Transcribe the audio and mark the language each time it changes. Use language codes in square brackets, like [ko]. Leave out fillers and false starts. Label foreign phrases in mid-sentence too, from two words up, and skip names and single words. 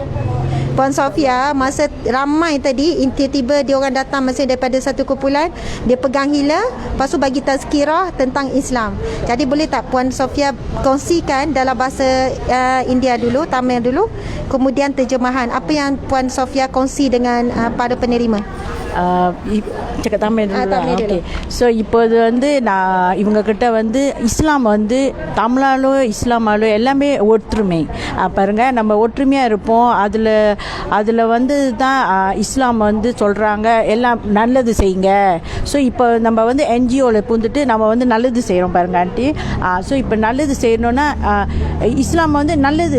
[ms] Puan Sofia masa ramai tadi tiba-tiba dia orang datang masih daripada satu kumpulan, dia pegang hila, lepas tu bagi tazkirah tentang Islam. Jadi boleh tak Puan Sofia kongsikan dalam bahasa India dulu, Tamil dulu, kemudian terjemahan apa yang Puan Sofia kongsi dengan para penerima. cakap Tamil dulu Tamil dulu. [ta] ஓகே ஸோ இப்போது வந்து நான் இவங்கக்கிட்ட வந்து இஸ்லாம் வந்து தமிழாலோ இஸ்லாமாலோ எல்லாமே ஒற்றுமை பாருங்க நம்ம ஒற்றுமையாக இருப்போம் அதில் வந்து தான் இஸ்லாம் வந்து சொல்கிறாங்க எல்லாம் நல்லது செய்யுங்க ஸோ இப்போ நம்ம வந்து என்ஜிஓவில் பூந்துட்டு நம்ம வந்து நல்லது செய்கிறோம் பாருங்க ஆண்டி ஸோ இப்போ நல்லது செய்யணுன்னா இஸ்லாம் வந்து நல்லது